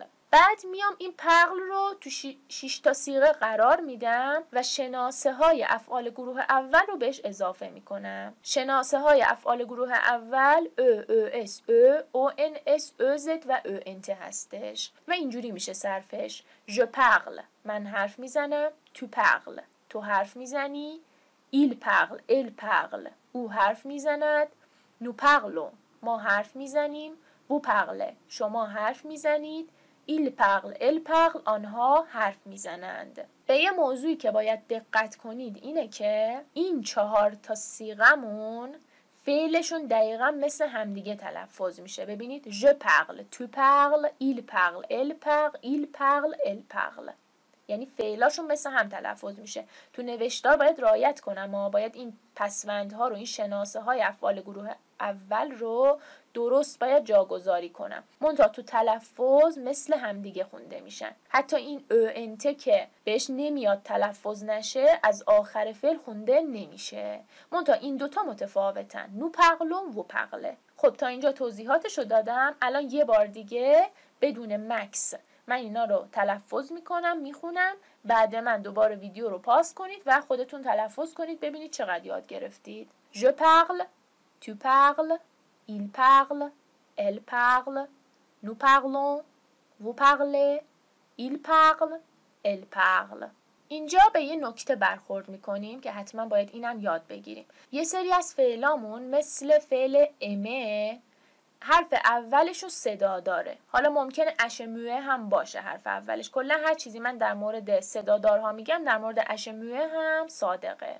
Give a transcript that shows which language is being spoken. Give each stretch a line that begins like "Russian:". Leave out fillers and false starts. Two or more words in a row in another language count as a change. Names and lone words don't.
Persian: بعد میام این پغل رو تو 6 تا صیغه قرار میدم و شناسه های افعال گروه اول رو بهش اضافه میکنم. شناسه های افعال گروه اول اس او ان اس زد و انت هستش و اینجوری میشه صرفش.
French: je parle،
Persian: من حرف میزنم.
French: tu parles،
Persian: تو حرف میزنی.
French: il parle، elle parle،
Persian: او حرف میزند.
French: nous parlons،
Persian: ما حرف میزنیم.
French: vous parlez،
Persian: شما حرف میزنید.
French: il parle، elle parle،
Persian: آنها حرف میزنند. به یه موضوعی که باید دقت کنید اینه که این 4 تا صیغمون فعلشون دقیقا مثل همدیگه تلفظ میشه. ببینید
French: je parle، tu parles، il parle، elle parle، il parle، elle parle.
Persian: یعنی فعلاشون مثل هم تلفظ میشه. تو نوشتار باید رعایت کنم، ما باید این پسوندها رو، این شناسه های افعال گروه اول رو درست باید جاگذاری کنم. منتها تو تلفظ مثل همدیگه خونده میشن. حتی این انت که بهش نمیاد تلفظ نشه از آخر فعل خونده نمیشه. منتها این دوتا متفاوتن.
French: nous parlons
Persian: و پغله. خب تا اینجا توضیحاتشو دادم. الان یه بار دیگه بدون مکس من اینا رو تلفظ میکنم، میخونم. بعد من دوباره ویدیو رو پاس کنید و خودتون تلفظ کنید ببینید چقدر یاد گرفتید.
French: Je parle، tu parles، il parle، elle parle، nous parlons، vous parlez، il parle، elle parle.
Persian: اینجا به یه نکته برخورد میکنیم که حتما باید اینم یاد بگیریم. یه سری از فعلامون مثل فعل امه حرف اولشو صدا داره. حالا ممکنه اشموه هم باشه حرف اولش. کلا هر چیزی من در مورد صدادارها میگم در مورد اشموه هم صادقه.